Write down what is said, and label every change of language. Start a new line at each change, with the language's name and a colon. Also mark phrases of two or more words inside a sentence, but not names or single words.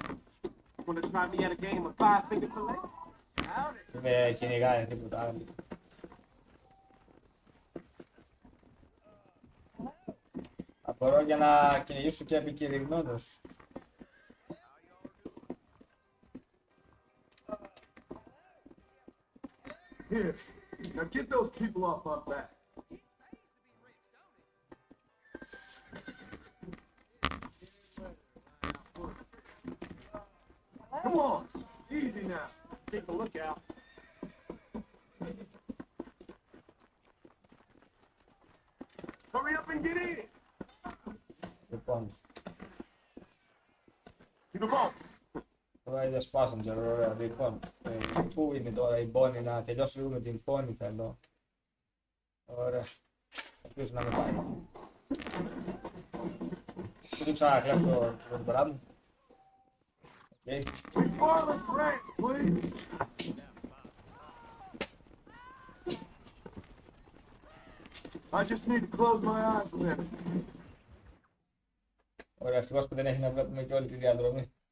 English: Wanna try me at a game of five-finger fillet? Howdy.
Greek: Με κυνηγάει τίποτα άλλο. Απορώ για να κυνηγήσω και επικηρυγμένους.
English: Here. Now get those people off my back. Come on. Easy now. Keep a lookout. Hurry up and get in.
Greek: Λοιπόν,
English: To the vault. Riders Passenger,
Greek: ωραία. Λοιπόν, πού είναι τώρα η Bonnie, να τελειώσω λίγο με την Bonnie θέλω. Ωραία. Ελπίζω να με πάει. Μην του ξανακλέψω τον μπρά μου. Οκ.
English: Marlon Grant, please. I just need to close my eyes a minute.
Greek: Ωραία, ευτυχώς που δεν έχει να βλέπουμε και όλη τη διαδρομή.